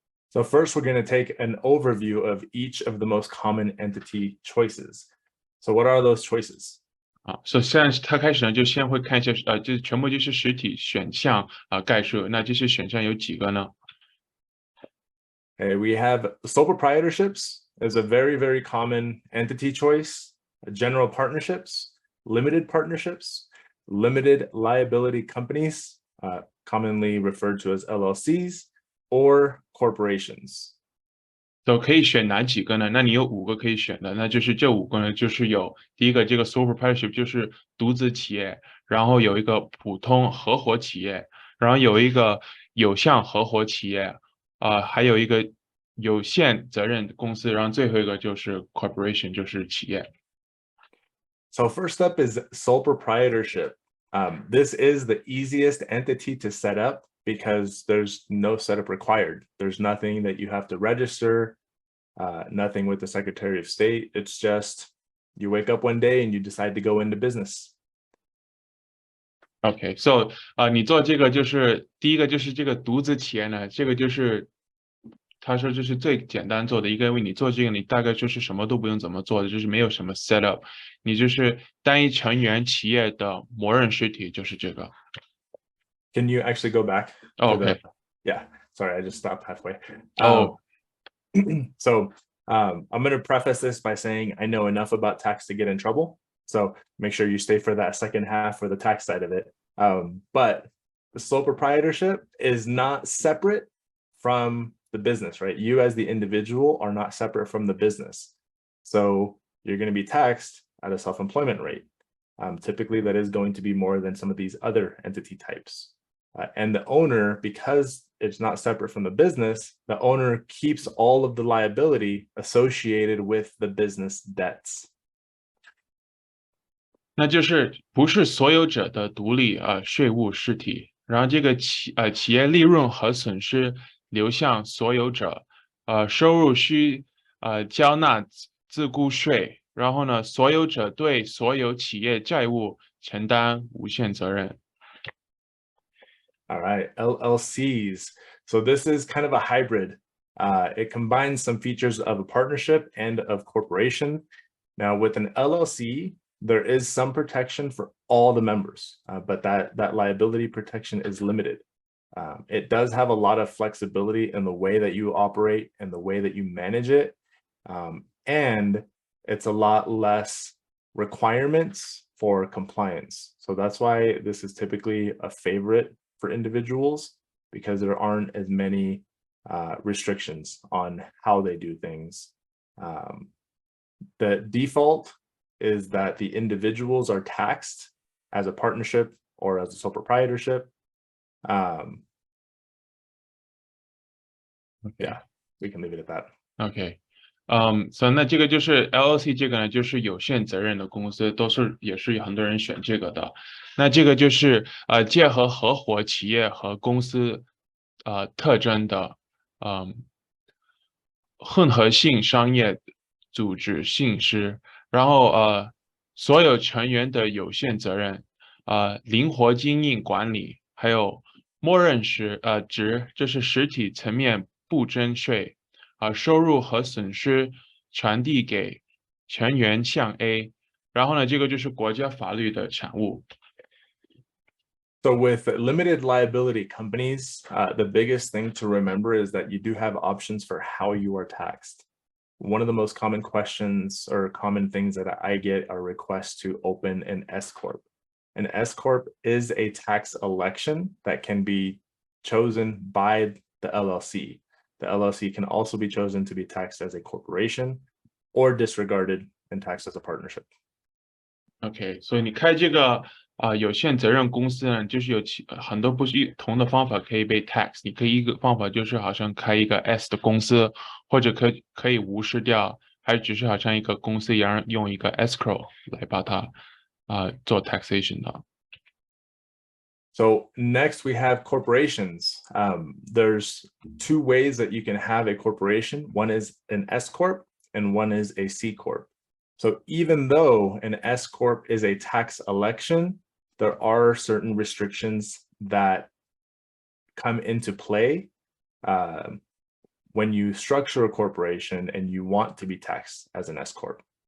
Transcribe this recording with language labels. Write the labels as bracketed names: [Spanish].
[English] So first we're going to take an overview of each of the most common entity choices. So what are those choices? [Chinese] 首先他开始呢，就先会看一下就全部就是实体选项概述。那这些选项有几个呢？ [English] Okay, we have sole proprietorships is a very common entity choice. General partnerships, limited partnerships, limited liability companies, commonly referred to as LLCs, or corporations. [Chinese] 都可以选哪几个呢？那你有5个可以选的，那就是这5个呢，就是有第一个这个 Sole Proprietorship 就是独资企业，然后有一个普通合伙企业，然后有一个有限合伙企业，还有一个有限责任公司，然后最后一个就是 corporation 就是企业。 [English] So first up is sole proprietorship. This is the easiest entity to set up because there's no setup required. There's nothing that you have to register, nothing with the Secretary of State. It's just you wake up one day and you decide to go into business. Okay, so [Chinese] 你做这个就是第一个就是这个独资企业呢，这个就是他说这是最简单做的一个，因为你做这个你大概就是什么都不用怎么做的，就是没有什么 setup， 你就是单一成员企业的默认实体就是这个。 [English] Can you actually go back? Okay. Yeah, sorry, I just stopped halfway. So I'm going to preface this by saying I know enough about tax to get in trouble. So make sure you stay for that second half for the tax side of it. But the sole proprietorship is not separate from the business, right? You as the individual are not separate from the business. So you're going to be taxed at a self-employment rate. Typically, that is going to be more than some of these other entity types. And the owner, because it's not separate from the business, the owner keeps all of the liability associated with the business debts. [Chinese] 那就是不是所有者的独立税务实体，然后这个企业利润和损失流向所有者，收入需交纳自雇税，然后呢，所有者对所有企业债务承担无限责任。 [English] All right, LLCs. So this is kind of a hybrid. It combines some features of a partnership and of corporation. Now with an LLC, there is some protection for all the members, but that liability protection is limited. It does have a lot of flexibility in the way that you operate and the way that you manage it. And it's a lot less requirements for compliance. So that's why this is typically a favorite for individuals, because there aren't as many restrictions on how they do things. The default is that the individuals are taxed as a partnership or as a sole proprietorship. Yeah, we can leave it at that. Okay. [Chinese] So 那这个就是 LLC 这个呢，就是有限责任的公司，也是有很多人选这个的。那这个就是结合合伙企业和公司特征的混合性商业组织性质，然后所有成员的有限责任，灵活经营管理，还有默认值，这是实体层面不征税。收入和损失传递给全员项 A， 然后呢，这个就是国家法律的产物。 [English] So with limited liability companies, the biggest thing to remember is that you do have options for how you are taxed. One of the most common questions or common things that I get are requests to open an S-Corp. An S-Corp is a tax election that can be chosen by the LLC. The LLC can also be chosen to be taxed as a corporation or disregarded and taxed as a partnership. [Chinese] OK， 所以你开这个有限责任公司呢，就是有很多不同的方法可以被 tax。你可以一个方法就是好像开一个 S 的公司，或者可以无视掉，还只是好像一个公司一样用一个 escrow 来把它做 taxation 的。 [English] So next we have corporations. There's 2 ways that you can have a corporation. One is an S-Corp and one is a C-Corp. So even though an S-Corp is a tax election, there are certain restrictions that come into play when you structure a corporation and you want to be taxed as an S-Corp.